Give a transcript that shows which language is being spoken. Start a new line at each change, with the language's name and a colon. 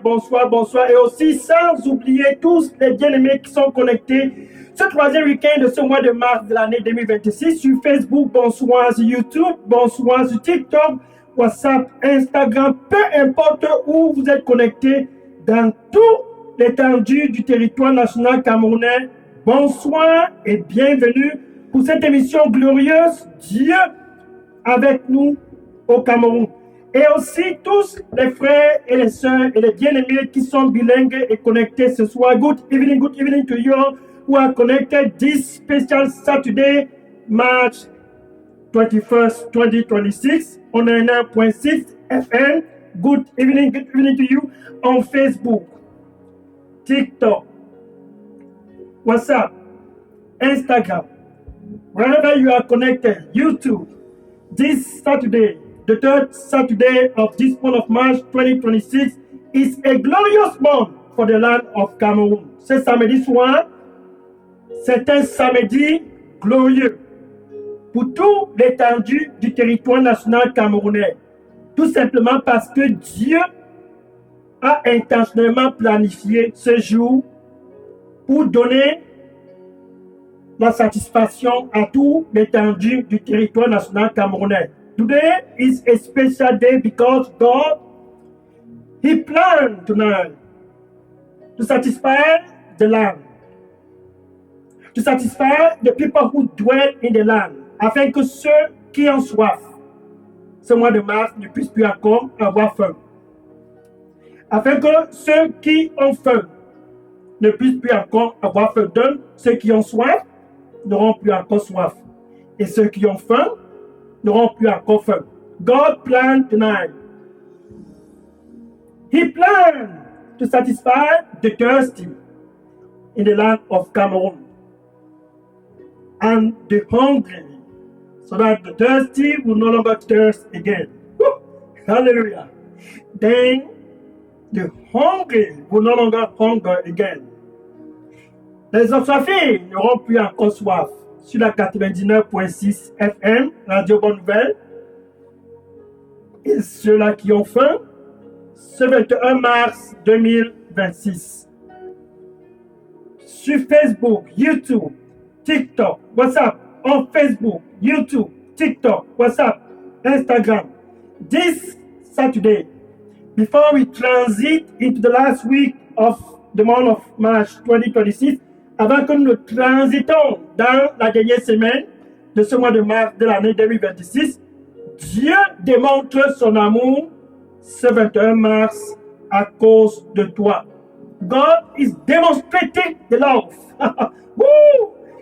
French: Bonsoir. Et aussi sans oublier tous les bien-aimés qui sont connectés ce troisième week-end de ce mois de mars de l'année 2026 sur Facebook, bonsoir sur YouTube, bonsoir sur TikTok, WhatsApp, Instagram, peu importe où vous êtes connectés dans toute l'étendue du territoire national camerounais. Bonsoir et bienvenue pour cette émission glorieuse, Dieu avec nous au Cameroun. Et aussi tous les frères et les sœurs et les bien-aimés qui sont bilingues et connectés ce soir.
English: Good evening to you all who are connected this special Saturday, March 21st, 2026 on 99.6 FM. Good evening to you on Facebook, TikTok, WhatsApp, Instagram, wherever you are connected, YouTube. This Saturday, the third Saturday of this month of March 2026, is a glorious month for the land of Cameroon.
French: Ce samedi soir, c'est un samedi glorieux pour tout l'étendue du territoire national camerounais. Tout simplement parce que Dieu a intentionnellement planifié ce jour pour donner la satisfaction à tout l'étendue du territoire national camerounais.
English: Today is a special day because God, He planned tonight to satisfy the land, to satisfy the people who dwell in the land,
French: afin que ceux qui ont soif, ce mois de mars, ne puissent plus encore avoir faim. Afin que ceux qui ont faim ne puissent plus encore avoir faim. Donc, ceux qui ont soif n'auront plus encore soif. Et ceux qui ont faim n'auront plus encore faim.
English: God planned tonight. He planned to satisfy the thirsty in the land of Cameroon and the hungry, so that the thirsty will no longer thirst again. Woo! Hallelujah. Then the hungry will no longer hunger again.
French: Les assoiffés n'auront plus encore soif sur la 99.6 FM, Radio Bonne Nouvelle. Et ceux-là qui ont faim, ce 21 mars 2026. Sur Facebook, YouTube, TikTok, WhatsApp, on Facebook, YouTube, TikTok, WhatsApp, Instagram.
English: This Saturday, before we transit into the last week of the month of March 2026,
French: avant que nous transitons dans la dernière semaine de ce mois de mars de l'année 2026, Dieu démontre son amour ce 21 mars à cause de toi.
English: God is demonstrating the love. Woo!